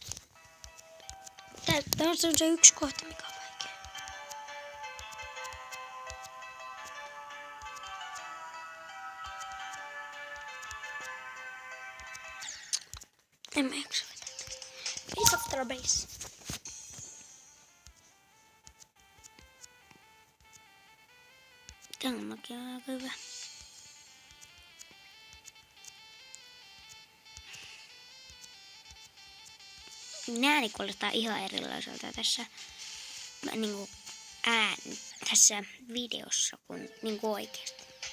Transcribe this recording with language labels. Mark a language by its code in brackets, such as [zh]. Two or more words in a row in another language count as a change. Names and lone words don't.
[fi] Tää on se yksi kohta, mikä on vaikea. En mä jaksa vetää. [en] Base after base. [fi] Tää on aika hyvä. Ääni kuulostaa ihan erilaiselta tässä niinku tässä videossa kuin niinku oikeesti.